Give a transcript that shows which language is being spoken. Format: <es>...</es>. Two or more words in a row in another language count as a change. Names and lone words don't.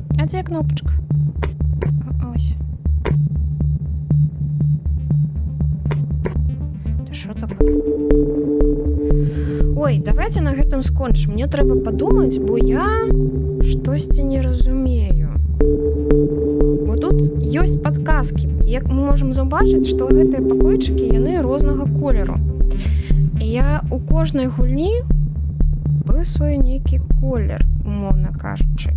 <be>дзе кнопачка?</be> <uk>Ось. Ты що таке?</uk> <be>Ой, давайте на гэтым скончым. Мне трэба падумаць, бо я штосьці не разумею. Бо тут ёсць падказкі. Як мы можам заўбачыць, што гэтыя пакойчыкі, яны рознага колеру. І я у кожнай гульні быў свой нейкі колер, умоўна кажучы.</be>